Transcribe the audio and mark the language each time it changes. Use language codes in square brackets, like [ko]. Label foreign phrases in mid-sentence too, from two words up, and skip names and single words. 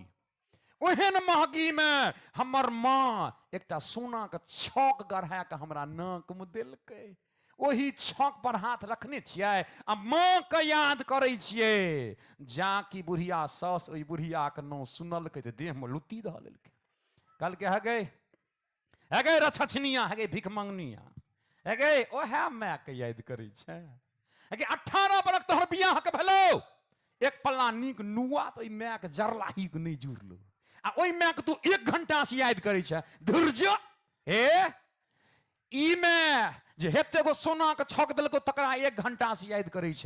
[mai] ओहन महगी में हमर माँ एकटा सोना के छक गढ़ा के हमरा नाक में देलकै। ओही छक पर हाथ रखने छियै आ माँ के याद करे छियै। जाकि बुढ़िया सास ओई बुढ़िया के नाम सुनलकै तऽ देह में लुत्ती धऽ लेलकै। कहलकै हे गे रछछनिया, हे गे भिख मंगनिया, हे गे ओहे माय के याद करे छै। हे गे 18 बरख तोहर बियाह के भेलौ, एक पल्ला नीक नुआ तो ओई माय के जरलाही के नहीं जुड़लो आ ओई माय के तू 1 घंटा से याद करे छै। धुर्ज हे ई में जे हेते गो सोना के छक देलको तकरा 1 घंटा से याद करे छै।